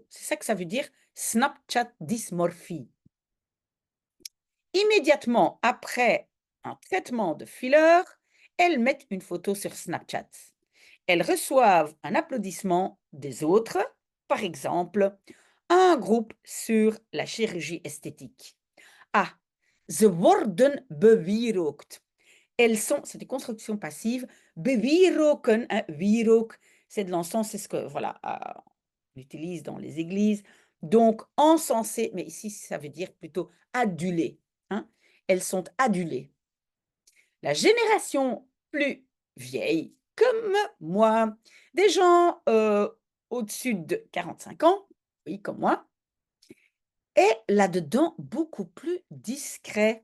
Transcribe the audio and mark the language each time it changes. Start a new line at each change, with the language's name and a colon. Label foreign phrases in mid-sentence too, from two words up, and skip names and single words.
French: C'est ça que ça veut dire Snapchat dysmorphie. Immédiatement après un traitement de filler, elles mettent une photo sur Snapchat. Elles reçoivent un applaudissement des autres, par exemple, un groupe sur la chirurgie esthétique.
Dutch: Ah, ze worden bewierookt.
French: Elles sont, c'est des constructions passives, bewieroken, hein, wierook, c'est de l'encens, c'est ce que, voilà, on utilise dans les églises. Donc, encensé, mais ici, ça veut dire plutôt adulé, hein. Elles sont adulées. La génération plus vieille, comme moi, des gens au-dessus de 45 ans, oui, comme moi, est là-dedans beaucoup plus discret.